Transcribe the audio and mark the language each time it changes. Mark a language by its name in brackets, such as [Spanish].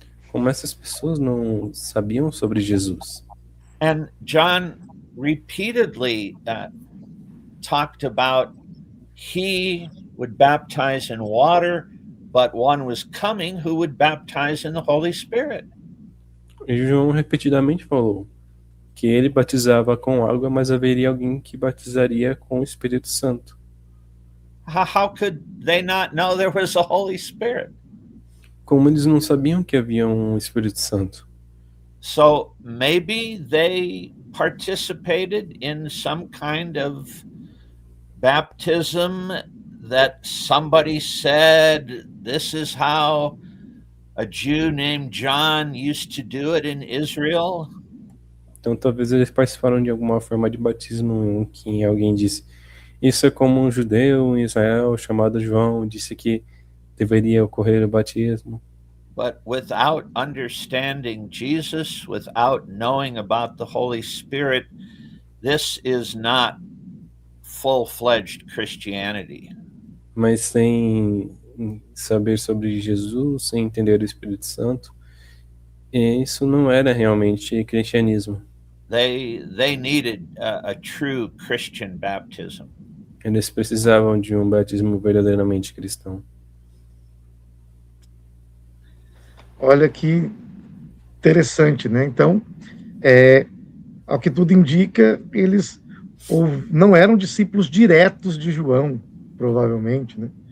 [Portuguese] Como essas pessoas não sabiam sobre Jesus? [English] And John repeatedly talked about he would baptize in water, but one was coming who would baptize in the Holy Spirit. [Portuguese] E João repetidamente falou que ele batizava com água, mas haveria alguém que batizaria com o Espírito Santo. [English] How could they not know there was a Holy Spirit? [Portuguese] Como eles não sabiam que havia um Espírito Santo? [English] So maybe they participated in some kind of baptism that somebody said, this is how a Jew named John used to do it in Israel. [Portuguese] Então talvez eles participaram de alguma forma de batismo em que alguém disse: isso é como um judeu em Israel chamado João disse que deveria ocorrer o batismo. [English] But without understanding Jesus, without knowing about the Holy Spirit, this is not full-fledged Christianity. [Portuguese] Mas sem saber sobre Jesus, sem entender o Espírito Santo, isso não era realmente cristianismo. [English] They needed a true Christian baptism. [Portuguese] Eles precisavam de um batismo verdadeiramente cristão. Olha que interessante, né? Então, ao que tudo indica, eles não eram discípulos diretos de João, provavelmente, né?